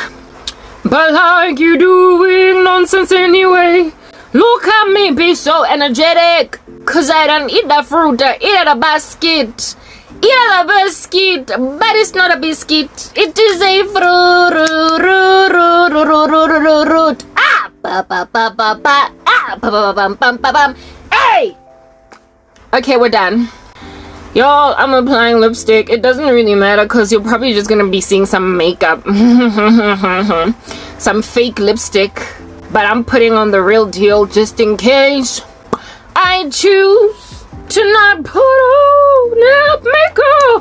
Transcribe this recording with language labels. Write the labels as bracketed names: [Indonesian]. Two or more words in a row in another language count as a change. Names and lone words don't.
[English] But like you doing nonsense anyway. Look at me be so energetic. Cause I don't eat the fruit, I eat the basket. Eat the biscuit, but it's not a biscuit. It is a fruit. Ah, ba ba ba ba ba. Ah, ba ba ba ba ba ba. Hey. Okay, we're done. Y'all, I'm applying lipstick. It doesn't really matter because you're probably just gonna be seeing some makeup. Some fake lipstick. But I'm putting on the real deal just in case. I choose to not put on that makeup.